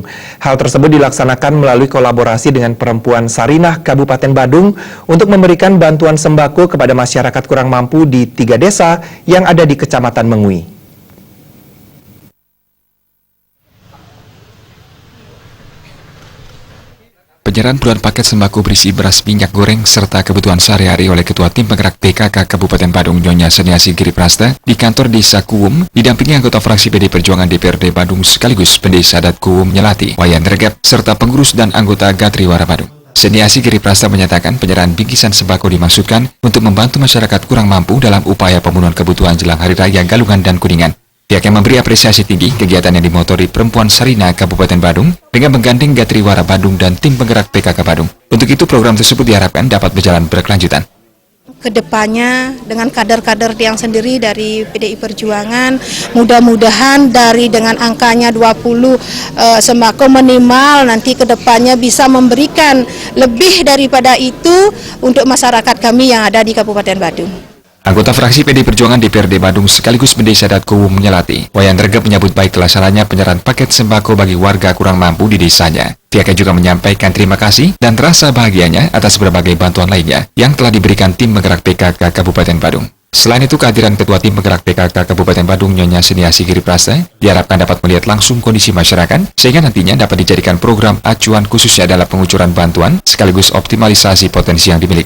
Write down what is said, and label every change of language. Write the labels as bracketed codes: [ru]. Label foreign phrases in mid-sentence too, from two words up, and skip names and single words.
[id] Hal tersebut dilaksanakan melalui kolaborasi dengan Perempuan Sarinah Kabupaten Badung untuk memberikan bantuan sembako kepada masyarakat kurang mampu di 3 desa yang ada di Kecamatan Mengui. Penyerahan puluhan paket sembako berisi beras, minyak goreng, serta kebutuhan sehari-hari oleh Ketua Tim Penggerak PKK Kabupaten Badung Nyonya Seniasih Giri Praste di kantor Desa Kuwum didampingi anggota fraksi PD Perjuangan DPRD Badung sekaligus Pendesa Adat Kuwum Nyelati, Wayan Regep, serta pengurus dan anggota Gatriwara Badung. Seniasih Giri Praste menyatakan penyerahan bingkisan sembako dimaksudkan untuk membantu masyarakat kurang mampu dalam upaya pemenuhan kebutuhan jelang Hari Raya Galungan dan Kuningan. Pihaknya memberi apresiasi tinggi kegiatan yang dimotori Perempuan Sarinah Kabupaten Badung dengan menggandeng Gatriwara Badung dan Tim Penggerak PKK Badung. Untuk itu program tersebut diharapkan dapat berjalan berkelanjutan. Kedepannya dengan kader-kader yang sendiri dari PDI Perjuangan, mudah-mudahan dari dengan angkanya 20 sembako minimal nanti kedepannya bisa memberikan lebih daripada itu untuk masyarakat kami yang ada di Kabupaten Badung. Anggota fraksi PD Perjuangan DPRD Badung sekaligus Pendesa Adat Kuwum Nyelati, Wayan Regep menyambut baik terlaksananya penyerahan paket sembako bagi warga kurang mampu di desanya. Pihaknya juga menyampaikan terima kasih dan rasa bahagianya atas berbagai bantuan lainnya yang telah diberikan Tim Penggerak PKK Kabupaten Badung. Selain itu, kehadiran Ketua Tim Penggerak PKK Kabupaten Badung Nyonya Seniasih Giri Praste diharapkan dapat melihat langsung kondisi masyarakat sehingga nantinya dapat dijadikan program acuan khususnya dalam pengucuran bantuan sekaligus optimalisasi potensi yang dimiliki.